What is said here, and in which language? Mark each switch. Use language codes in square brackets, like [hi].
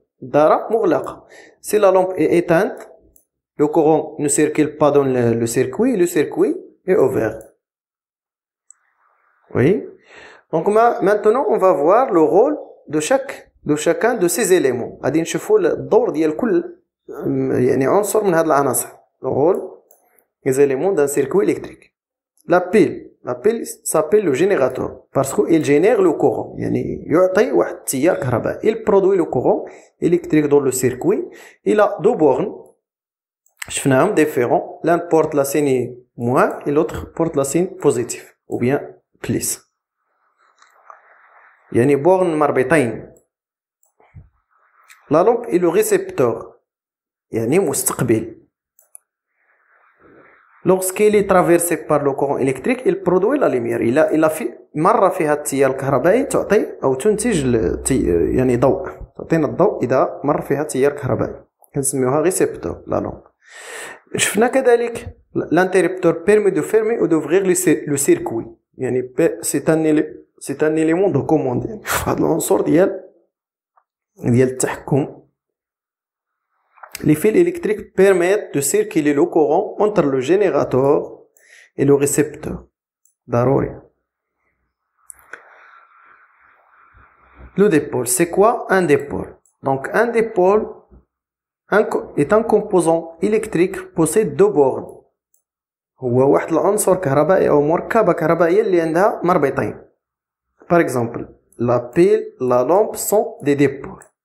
[ar] الدارة مغلقة. [fr] Si la lampe est éteinte, le courant ne circule pas dans le circuit est ouvert. Oui. Donc maintenant on va voir le rôle de chacun de ces éléments. [ar] غادي نشوفوا الدور ديال كل يعني عنصر من هذه العناصر. [fr] Le rôle des éléments d'un circuit électrique. La pile s'appelle le générateur parce qu'il génère le courant. [ar] يعني يعطي واحد التيار كهربائي. [fr] Il produit le courant électrique dans le circuit. Il a deux bornes. [ar] شفناهم [fr] différents. L'un porte la signe moins et l'autre porte la signe positive ou bien plus. [ar] يعني borne مربطين. [fr] La lampe est le récepteur [ar] يعني مستقبل. [fr] Lorsqu'il est traversé par le courant électrique, il produit la lumière. il a [ar] مرة فيها التيار الكهربائي تعطي أو تنتج يعني ضوء. تعطينا الضوء إذا مر فيها تيار كهربائي. كنسميوها [fr] récepteur la lampe. [ar] شفنا كذلك [fr] l'interrupteur permet de fermer ou d'ouvrir le circuit. [ar] يعني [fr] c'est un élément de commande. [ar] يعني هذا العنصر ديال التحكم. [fr] Les fils électriques permettent de circuler le courant entre le générateur et le récepteur. [ar] ضروري. [fr] Le dipôle, c'est quoi un dipôle? Donc un dipôle est un composant électrique possède deux bornes. [ar] هو واحد العنصر كهربائي أو مركبة كهربائية اللي عندها مربطين. [fr] Par exemple, la pile, la lampe sont des dipôles.